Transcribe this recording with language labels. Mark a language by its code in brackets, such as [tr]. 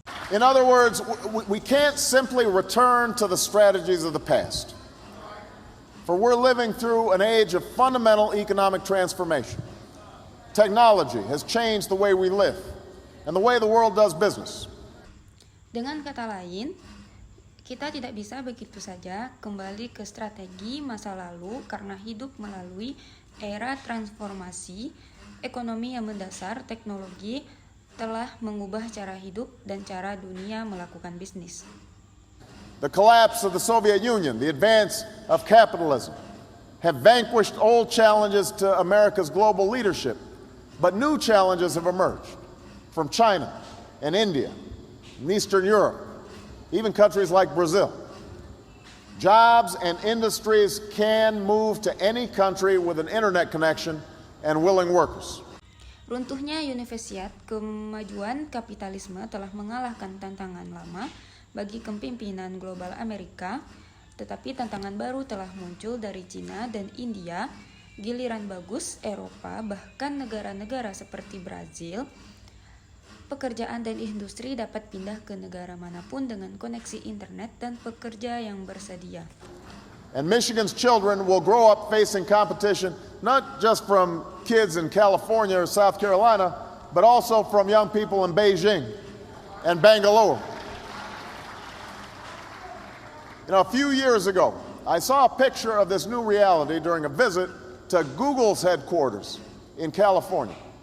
[en] In other words, we can't simply return to the strategies of the past. For we're living through an age of fundamental economic transformation. Technology has changed the way we live and the way the world does business. [id] Dengan kata lain, kita tidak bisa begitu saja kembali ke strategi masa lalu karena hidup melalui era transformasi ekonomi yang mendasar teknologi telah mengubah cara hidup dan cara dunia melakukan bisnis. [en] The collapse of the Soviet Union, the advance of capitalism, have vanquished old challenges to America's global leadership, but new challenges have emerged from China and India, and Eastern Europe, even countries like Brazil. Jobs and industries can move to any country with an internet connection and willing workers. [id] Runtuhnya Universiat, kemajuan kapitalisme telah mengalahkan tantangan lama bagi kepemimpinan global Amerika, tetapi tantangan baru telah muncul dari Cina dan India, giliran bagus Eropa, bahkan negara-negara seperti Brazil. Pekerjaan dan industri dapat pindah ke negara manapun dengan koneksi internet dan pekerja yang bersedia. [en] And Michigan's children will grow up facing competition not just from kids in California or South Carolina, but also from young people in Beijing and Bangalore. A few years ago, I saw a picture of this new reality during a visit to Google's headquarters in California.